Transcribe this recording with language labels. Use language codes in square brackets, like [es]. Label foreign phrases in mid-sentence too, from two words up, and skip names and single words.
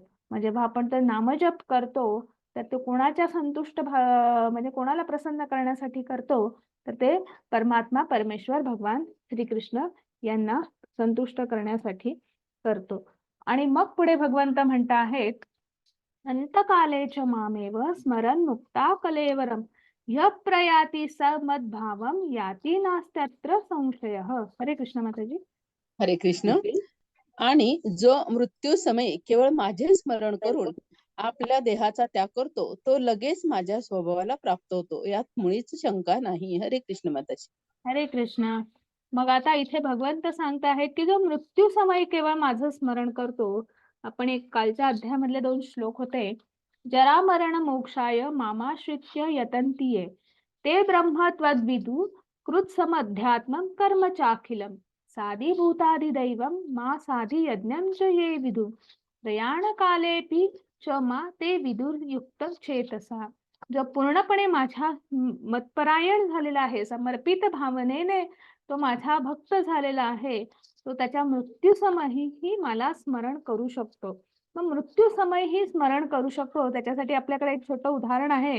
[mr] मग जेव्हा आपण ते नामजप करतो, तर ते कोणाच्या म्हणजे कोणाला प्रसन्न करण्यासाठी करतो? तर ते परमात्मा, परमेश्वर, भगवान श्रीकृष्ण यांना संतुष्ट करण्यासाठी करतो. आणि मग पुढे भगवंत म्हणत आहेत, [sa] अंतकाले च मामेव स्मरन् मुक्ता कलेवरम ह्य प्रयाति स मद्भावम याती नास्त्यत्र संशयः. [mr] हरे कृष्ण माताजी. हरे कृष्ण. आणि जो मृत्यू समय केवळ माझे स्मरण करून आपल्या देहाचा त्याग करतो, तो लगेच माझ्या स्वभावाला प्राप्त होतो, यात मुळीच शंका नाही. हरे कृष्ण माताजी. हरे कृष्ण. मग आता इथे भगवंत सांगत आहेत की जो मृत्यू समय केवळ माझं स्मरण करतो. आपण एक कालच्या अध्यायामधले 2 श्लोक होते. [sa] जरा मरण मोक्षाय मामाश्रित्य यतन्तीये ते ब्रह्म त्वद्विदु कृत्समध्यात्मं कर्म चाखिलम साधी भूतादि दैवम मा साधी यज्ञं च ये विदु प्रयाण कालेपि च मा ते विदुर्युक्त चेतसा. [mr] जो पूर्णपणे माझ्या मतपरायण झालेला आहे, समर्पित भावनेने तो माझा भक्त झालेला आहे, तो त्याच्या मृत्यू समयही मला स्मरण करू शकतो. मग मृत्यू समयही स्मरण करू शकतो त्याच्यासाठी आपल्याकडे एक छोटं उदाहरण आहे.